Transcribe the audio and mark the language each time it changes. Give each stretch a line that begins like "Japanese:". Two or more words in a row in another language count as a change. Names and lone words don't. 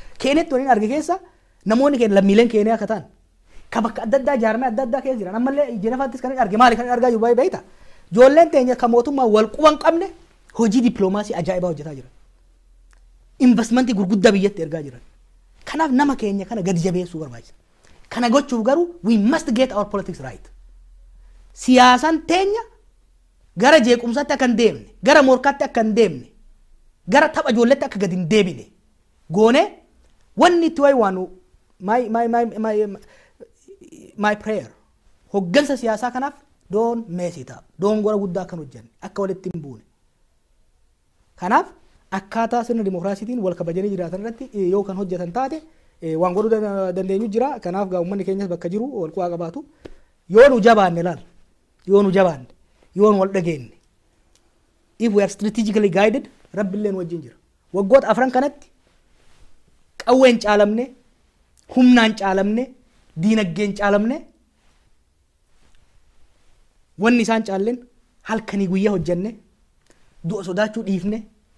Oromo: Keenetti waliin arge keessa namoonni keenya lammiileen keenyaa akka ta'an ka bakka adda addaa jaarmee adda addaa keessa jiran ammallee Jenevaattis kan arge maali kan argaa jiru baay'ee beekta. Ijoolleen teenya kan mootummaa wal quban qabne hojii dippiloomaasii ajaa'ibaa hojjetaa jiran. Investmentii gurguddaa biyyatti ergaa jiran. Kanaaf nama keenya kana gadi jabeessuu barbaachisa. Kana gochuuf garuu
English: we must get our politics right.
Oromo: Siyaasan teenya gara jeequmsaatti akka hin deemne, gara morkaatti akka hin deemne, gara tapha ijoolleetti akka gadi hin deebine goone wanni itti wayiwaanu
English: my prayer
Oromo: hoggansa siyaasaa kanaaf doon meesitaa doon gora guddaa kan hojjenne akka walitti hin buune. Kanaaf akkaataa sirna dimokiraasiitiin wal kabajanii jiraatan irratti yoo kan hojjetan taate waan godhuu dandeenyu jira. Kanaaf gaa uummanni keenyas bakka jiru wal quwaa qabaatu yoo nu jabaanne laal yoo nu jabaanne yoo nu wal dhageenye
English: if we are strategically guided
Oromo: rabbiillee nu wajjin jira. Waggoota afran kanatti qawween caalamne humnaan caalamne diinagdeen caalamne wanni isaan caalleen halkanii guyyaa hojjenne du'a sodaachuu dhiifne